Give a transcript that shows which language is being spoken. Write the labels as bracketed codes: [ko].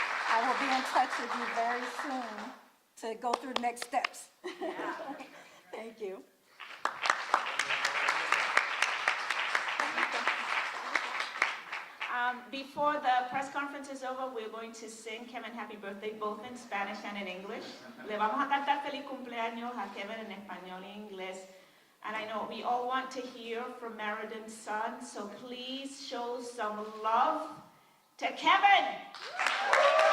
[en] I will be in touch with you very soon to go through the next steps. Yeah. Thank you. Before before the press conference is over, we're going to sing Kevin happy birthday both in Spanish and in English. [es] Le vamos a cantar feliz cumpleaños a Kevin en español y inglés. [en] And I know we all want to hear from Meriden's son, so please show some love to Kevin.